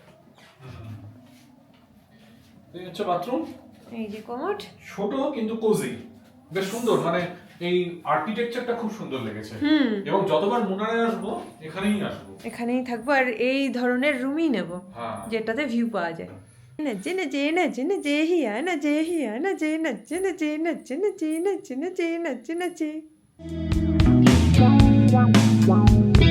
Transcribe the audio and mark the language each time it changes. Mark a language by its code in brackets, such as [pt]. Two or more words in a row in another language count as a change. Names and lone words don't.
[bn] এই হচ্ছে বাথরুম। এই যে কোমোড, ছোট কিন্তু কোজি, বেশ সুন্দর, মানে এই আর্কিটেকচারটা খুব সুন্দর লেগেছে। এবং যতবার মুনারে আসবো এখানেই আসবো, এখানেই থাকবো আর এই ধরনের রুমই নেব যেটাতে ভিউ পাওয়া যায়। নজ্জে নজ্জে নজ্জে নজ্জে হিয়া নজ্জে হিয়া নজ্জে নজ্জে নজ্জে নজ্জে নজ্জে নজ্জে নজ্জে নজ্জে নজ্জে।